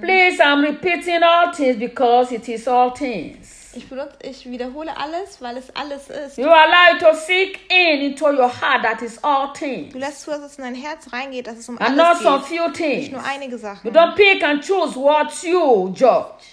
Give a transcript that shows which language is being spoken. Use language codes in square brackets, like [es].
[en] Please, I'm repeating all things because it is all things. [de] Ich wiederhole alles, weil es alles ist. [en] You allow to sink in into your heart that is all things. [de] Du lässt zu, dass es in dein Herz reingeht, dass es um [en] and [de] alles [en] not [de] geht. [en] Some few things. [de] Nicht nur einige Sachen. [en] You don't pick and choose what you judge.